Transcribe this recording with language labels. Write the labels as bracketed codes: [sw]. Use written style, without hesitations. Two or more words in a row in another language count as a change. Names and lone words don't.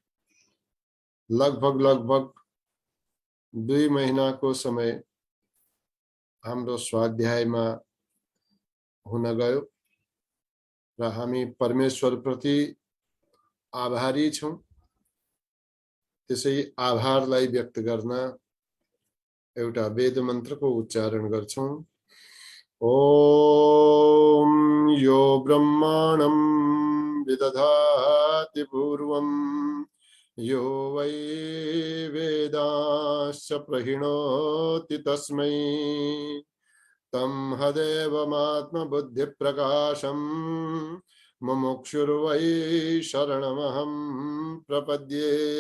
[ne] लगभग 2 महिनाको समय हाम्रो स्वाध्यायमा हुन गयो र हामी परमेश्वर प्रति आभारी छौं। त्यसै आभारलाई व्यक्त गर्न एउटा वेद मन्त्रको उच्चारण गर्छौं। [sa] ओम यो ब्रह्माणं विदधाति पूर्वं यो वै वेदाश्च प्रहिणोति तस्मै तं हदेवमात्मबुद्धिप्रकाशं मुमुक्षुर्वै शरणमहं प्रपद्ये।